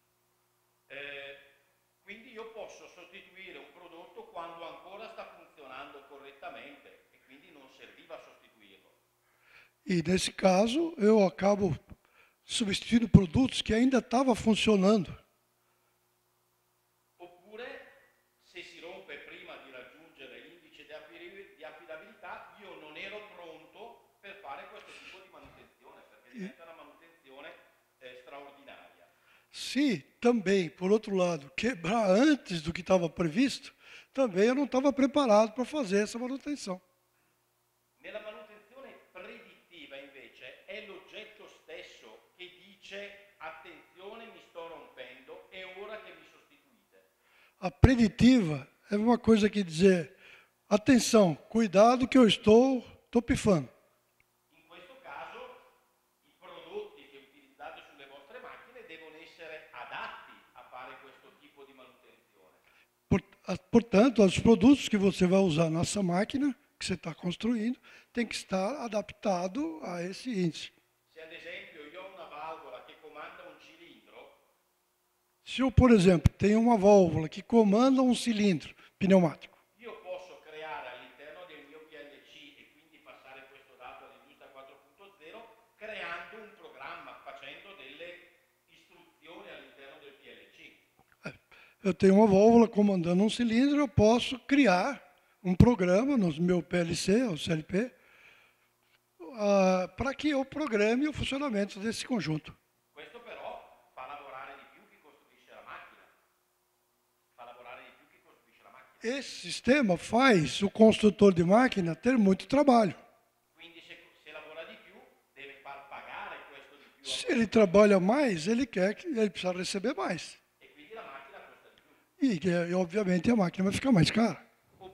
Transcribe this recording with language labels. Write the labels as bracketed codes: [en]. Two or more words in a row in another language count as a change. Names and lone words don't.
[it] Quindi io posso sostituire un prodotto quando ancora sta funzionando correttamente e quindi non serviva sostituirlo. [pt] E nesse caso eu acabo substituindo produtos que ainda estavam funcionando. [it] Oppure se si rompe prima di raggiungere l'indice di affidabilità, io non ero pronto per fare questo tipo di manutenzione, perché diventa una manutenzione straordinaria. [pt] Se também, por outro lado, quebrar antes do que estava previsto, também eu não estava preparado para fazer essa manutenção. [it] Nella manutenzione predittiva invece è l'oggetto stesso che dice attenzione mi sto rompendo, è ora che mi sostituite. [pt] A preditiva é uma coisa que dizer, atenção, cuidado que eu estou pifando. [it] In questo caso i prodotti che utilizzate sulle vostre macchine devono essere adatti a fare questo tipo di manutenzione. [pt] Portanto, os produtos que você vai usar nessa máquina que você está construindo tem que estar adaptado a esse índice. [it] Se ad esempio io ho una valvola che comanda un cilindro, [pt] Se eu, por exemplo, tenho uma válvula que comanda um cilindro pneumático, [it] io posso creare all'interno del mio PLC e quindi passare questo dato all'industria 4.0 creando un programma, facendo delle istruzioni all'interno del PLC. [pt] eu tenho uma válvula comandando um cilindro, eu posso criar um programa no meu PLC, ou CLP, para que eu programe o funcionamento desse conjunto. [it] Questo però fa lavorare di più chi costruisce la macchina. Fa lavorare di più chi costruisce la macchina. [pt] Esse sistema faz o construtor de máquina ter muito trabalho. [it] Quindi se lavora di più deve far pagare questo di più. [pt] Se ele trabalha mais, ele precisa receber mais. [it] E quindi la macchina costa di più. [pt] E obviamente a máquina vai ficar mais cara.